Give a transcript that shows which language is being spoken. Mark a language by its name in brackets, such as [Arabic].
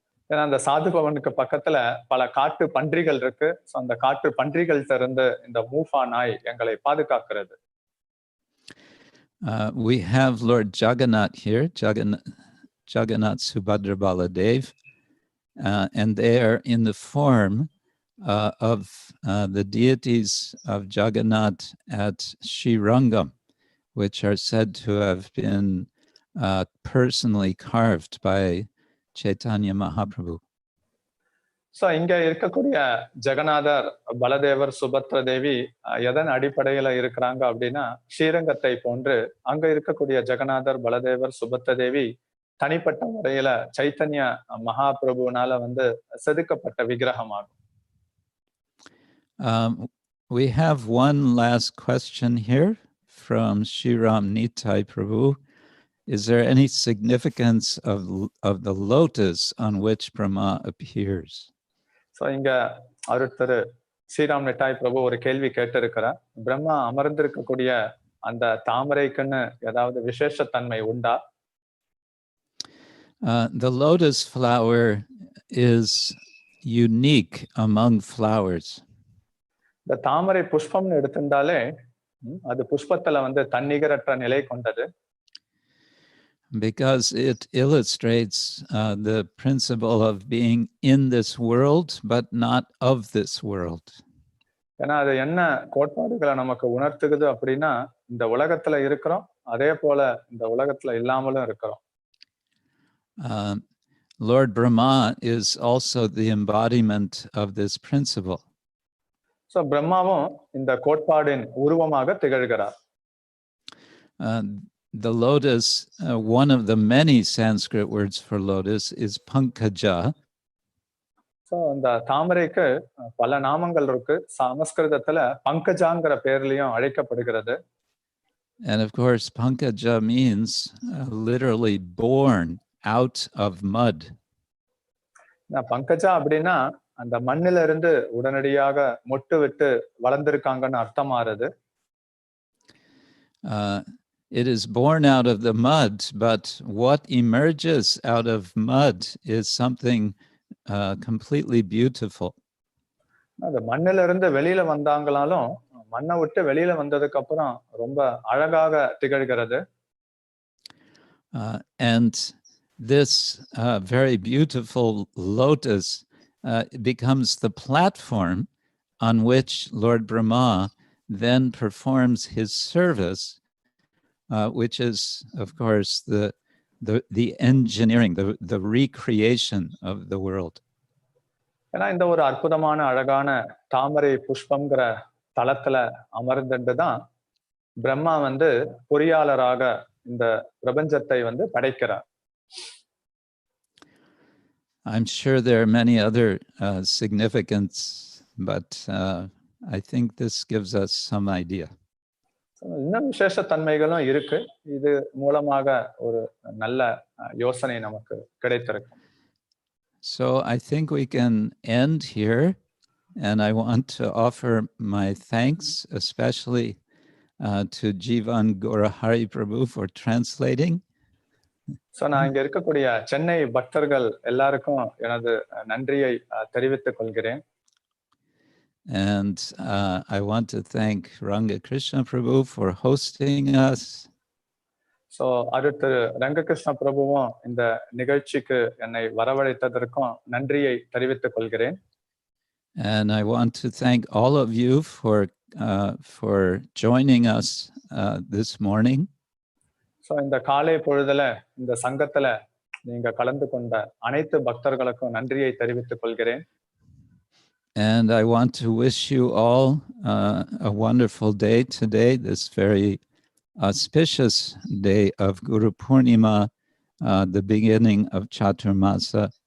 [Tamil] ஏன்னா அந்த சாது பவனுக்கு பக்கத்துல பல காட்டு பன்றிகள் இருக்கு. ஸோ அந்த காட்டு பன்றிகள்ட்ட இருந்து இந்த மூஃபா நாய் எங்களை பாதுகாக்கிறது. [English] We have Lord Jagannath here, Jagannath Subhadra Baladev, and they are in the form of the deities of Jagannath at Srirangam, which are said to have been personally carved by Chaitanya Mahaprabhu. [Tamil] So இங்க இருக்கக்கூடிய ஜெகநாதர், பலதேவர், சுபத்ரா தேவி எதன் அடிப்படையில இருக்கிறாங்க அப்படின்னா ஸ்ரீரங்கத்தை போன்று அங்க இருக்கக்கூடிய ஜெகநாதர், பலதேவர், சுபத்ரா தேவி தனிப்பட்ட முறையில சைத்தன்ய மகாபிரபுனால வந்து செதுக்கப்பட்ட விக்கிரகமாகும். [English] We have one last question here from Shriram Nitai Prabhu. Is there any significance of the lotus on which Brahma appears? [Tamil] So இங்க அருட்திரு ஸ்ரீராம் நிட்டாய் பிரபு ஒரு கேள்வி கேட்டிருக்கிறார். பிரம்மா அமர்ந்திருக்கக்கூடிய அந்த தாமரைக்குன்னு ஏதாவது விசேஷத்தன்மை உண்டா? [English] The lotus flower is unique among flowers. [Tamil] இந்த தாமரை புஷ்பம்னு எடுத்திருந்தாலே அது புஷ்பத்துல வந்து தன்னிகரற்ற நிலை கொண்டது. [English] Because it illustrates the principle of being in this world but not of this world. [Tamil] ஏன்னா அது என்ன கோட்பாடுகளை நமக்கு உணர்த்துக்குது அப்படின்னா இந்த உலகத்துல இருக்கிறோம், அதே போல இந்த உலகத்துல இல்லாமலும் இருக்கிறோம். [English] Lord Brahma is also the embodiment of this principle. [Tamil] So பிரம்மாவும் இந்த கோட்பாடின் உருவமாக திகழ்கிறார். [English] The lotus, one of the many Sanskrit words for lotus is pankaja. [Tamil] So இந்த தாமரைக்கு பல நாமங்கள் இருக்கு. சமஸ்கிருதத்துல பங்கஜாங்கிற பெயர்லயும் அழைக்கப்படுகிறது. [English] And of course, pankaja means literally born out of mud. [Tamil] Pankaja அப்படின்னா அந்த மண்ணில இருந்து உடனடியாக மொட்டு விட்டு வளர்ந்திருக்காங்கன்னு அர்த்தமாறுது. [English] It is born out of the mud, but what emerges out of mud is something completely beautiful. [Tamil] அந்த மண்ணில இருந்து வெளியில வந்தாங்களாலும் மண்ணை விட்டு வெளியில வந்ததுக்கு அப்புறம் ரொம்ப அழகாக திகழ்கிறது. [English] And this very beautiful lotus becomes the platform on which Lord Brahma then performs his service, which is, of course, the engineering, the recreation of the world. [Tamil] ஏன்னா இந்த ஒரு அற்புதமான அழகான தாமரை புஷ்பம்ங்கிற தளத்துல அமர்ந்துட்டு தான் பிரம்மா வந்து பொறியாளராக இந்த பிரபஞ்சத்தை வந்து படைக்கிறார். [English] I'm sure there are many other significance, but I think this gives us some idea. [Tamil] இன்னும் விசேஷ தன்மைகளும் இருக்கு. இது மூலமாக ஒரு நல்ல யோசனை நமக்கு கிடைத்திருக்கும். [English] So I think we can end here, and I want to offer my thanks, especially to Jivan Gorahari Prabhu for translating. [Tamil] So நான் இங்க இருக்கக்கூடிய சென்னை பக்தர்கள் எல்லாருக்கும் எனது நன்றியை தெரிவித்துக் கொள்கிறேன். [English] And I want to thank Ranga Krishna Prabhu for hosting us. [Tamil] So அடுத்து ரங்ககிருஷ்ண பிரபுவும் இந்த நிகழ்ச்சிக்கு என்னை வரவழைத்ததற்கும் நன்றியை தெரிவித்துக் கொள்கிறேன். [English] And I want to thank all of you for joining us this morning. [Tamil] So இந்த காலை பொழுதுல இந்த சங்கத்துல நீங்க கலந்து கொண்ட அனைத்து பக்தர்களுக்கும் நன்றியை தெரிவித்துக் கொள்கிறேன். [English] And I want to wish you all a wonderful day today, this very auspicious day of Guru Purnima, the beginning of Chaturmasa.